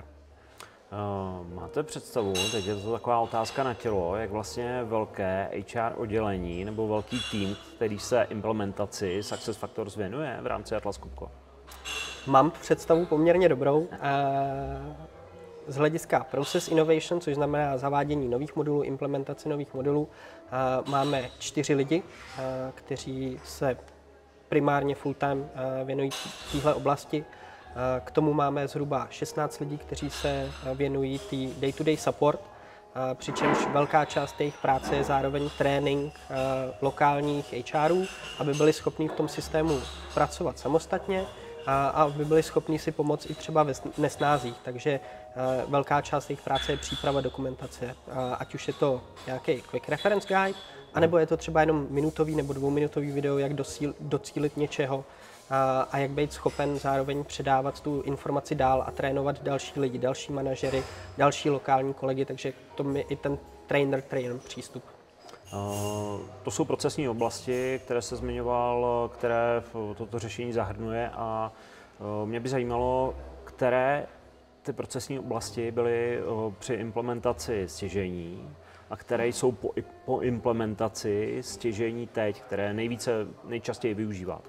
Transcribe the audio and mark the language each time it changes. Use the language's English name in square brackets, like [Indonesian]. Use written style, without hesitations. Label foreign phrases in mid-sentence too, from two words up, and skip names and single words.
[Czech] Máte představu, teď je to taková otázka na tělo, jak vlastně velké HR oddělení nebo velký tým, který se implementaci SuccessFactors věnuje v rámci Atlas Copco? Mám představu poměrně dobrou. z hlediska [English] process innovation, [Czech] což znamená zavádění nových modulů, implementaci nových modulů, máme 4 lidi, kteří se primárně full-time věnují téhle oblasti. K tomu máme zhruba 16 lidí, kteří se věnují [English] day-to-day support, [Czech] přičemž velká část jejich práce je zároveň trénink lokálních HRů, aby byli schopni v tom systému pracovat samostatně a aby byli schopni si pomoct i třeba ve nesnázích. Takže velká část jejich práce je příprava dokumentace, ať už je to nějaký [English] quick reference guide, [Czech] anebo je to třeba jenom minutový nebo dvouminutový video, jak docílit něčeho a jak být schopen zároveň předávat tu informaci dál a trénovat další lidi, další manažery, další lokální kolegy, takže to je i ten trainer přístup. To jsou procesní oblasti, které se zmiňoval, které toto řešení zahrnuje a mě by zajímalo, které ty procesní oblasti byly při implementaci stěžejní a které jsou po implementaci stěžejní teď, které nejčastěji využíváte.